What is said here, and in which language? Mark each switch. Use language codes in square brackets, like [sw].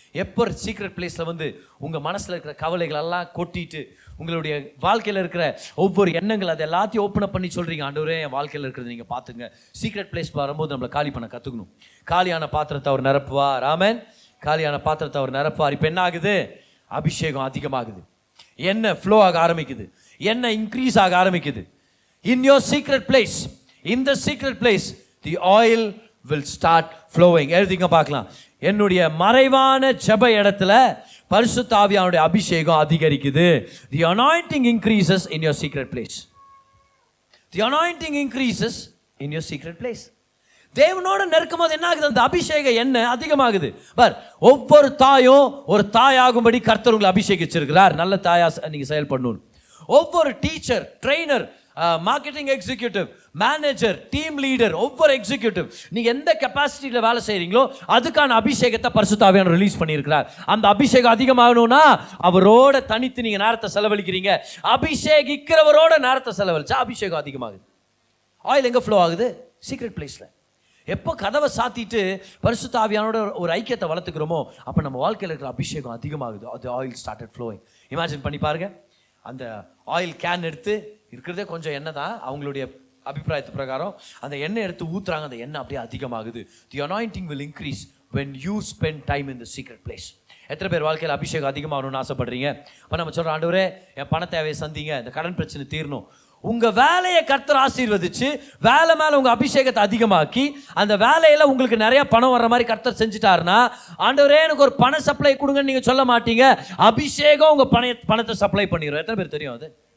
[ta] எப்போ சீக்ரெட் பிளேஸில் உங்கள் மனசில் இருக்கிற கவலைகள் எல்லாம் கொட்டிட்டு உங்களுடைய வாழ்க்கையில் இருக்கிற ஒவ்வொரு எண்ணங்கள் அது எல்லாத்தையும் ஓப்பன் பண்ணி சொல்கிறீங்க, ஆண்டவரே என் வாழ்க்கையில் இருக்கிறது நீங்கள் பார்த்துங்க. சீக்ரெட் பிளேஸ் வரும்போது நம்மளை காலி பண்ண கற்றுக்கணும். காலியான பாத்திரத்தை அவர் நிரப்புவார். ஆமென். காலியான பாத்திரத்தை அவர் நிரப்புவார். இப்போ என்ன ஆகுது? அபிஷேகம் அதிகமாகுது, எண்ணெய் ஃப்ளோ ஆக ஆரம்பிக்குது, எண்ணெய் இன்க்ரீஸ் ஆக ஆரம்பிக்குது. [en] In your secret place, in the secret place the oil will start flowing. [ta] எழுதிங்க பார்க்கலாம். என்னுடைய மறைவான ஜெப இடத்துல பரிசுத்த ஆவியானுடைய அபிஷேகம் அதிகரிக்குது. [en] The anointing increases in your secret place. The anointing increases in your secret place. [ta] தேவனோட நெருக்கமாக என்ன ஆகுது? அந்த அபிஷேக எண்ணெய் அதிகமாகுது. ஒவ்வொரு தாயும் ஒரு தாயாகும்படி கர்த்தர் உங்களை அபிஷேகிச்சிருக்கிறார். நல்ல தாயா நீங்க செயல்படணும். ஒவ்வொரு teacher, trainer, marketing executive, manager, team leader, ஒவ்வொரு எக்ஸிக்யூட்டிவ் நீங்க எந்த கெப்பாசிட்டியில் வேலை செய்றீங்களோ அதுக்கான அபிஷேகத்தை பரிசுத்த ஆவியானவர் ரிலீஸ் பண்ணியிருக்கிறார். அந்த அபிஷேகம் அதிகமாகணும்னா அவரோட தனித்து நீங்க நேரத்தை செலவழிக்கிறீங்க. அபிஷேகிக்கிறவரோட நேரத்தை செலவழிச்சா அபிஷேகம் அதிகமாகுது. ஆயில் எங்க ஃப்ளோ ஆகுது? சீக்ரெட் பிளேஸ்ல. எப்போ கதவை சாத்திட்டு பரிசுத்த ஆவியானோட ஒரு ஐக்கியத்தை வளர்த்துக்கிறோமோ அப்போ நம்ம வாழ்க்கையில் இருக்கிற அபிஷேகம் அதிகமாகுது. அது [en] Oil started flowing. [ta] இமேஜின் பண்ணி பாருங்க, அந்த ஆயில் கேன் எடுத்து இருக்கிறதே கொஞ்சம் எண்ணெய் தான், அவங்களுடைய அபிப்பிராயத்து பிரகாரம் அந்த எண்ணெய் எடுத்து ஊத்துறாங்க, அந்த எண்ணெய் அப்படியே அதிகமாகுது. [en] The anointing will increase when you spend time in the secret place. [ta] எத்தனை பேர் வாழ்க்கையில் அபிஷேகம் அதிகமாகணும்னு ஆசைப்படுறீங்க? இப்போ நம்ம சொல்கிறோம், ஆண்டவரே என் பண தேவையை சந்திங்க, இந்த கடன் பிரச்சனை தீரணும். உங்கள் வேலையை கர்த்தர் ஆசீர்வதிச்சு வேலை மேலே உங்கள் அபிஷேகத்தை அதிகமாக்கி அந்த வேலையில் உங்களுக்கு நிறைய பணம் வர்ற மாதிரி கர்த்தர் செஞ்சுட்டாருன்னா, ஆண்டவரே எனக்கு ஒரு பண சப்ளை கொடுங்கன்னு நீங்கள் சொல்ல மாட்டீங்க. அபிஷேகம் உங்கள் பணத்தை சப்ளை பண்ணிடும். எத்தனை பேர் தெரியும் அது?